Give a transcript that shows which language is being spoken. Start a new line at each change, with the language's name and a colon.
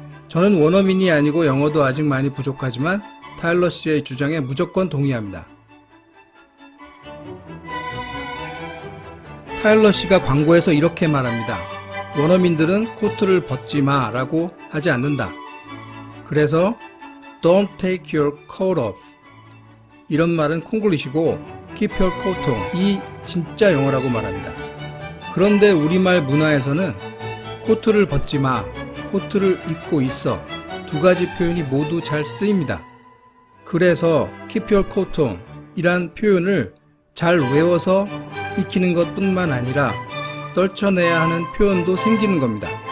Korean: 저는 원어민이 아니고 영어도 아직 많이 부족하지만 타일러 씨의 주장에 무조건 동의합니다. 타일러 씨가 광고에서 이렇게 말합니다. 원어민들은 코트를 벗지 마 라고 하지 않는다. 그래서
English: Don't take your coat off.
Korean: 이런 말은 콩글리시고
English: Keep your coat on.
Korean: 이 진짜 영어라고 말합니다. 그런데 우리말 문화에서는 코트를 벗지 마, 코트를 입고 있어 두 가지 표현이 모두 잘 쓰입니다. 그래서 keep your coat on 이란 표현을 잘 외워서 익히는 것 뿐만 아니라 떨쳐내야 하는 표현도 생기는 겁니다.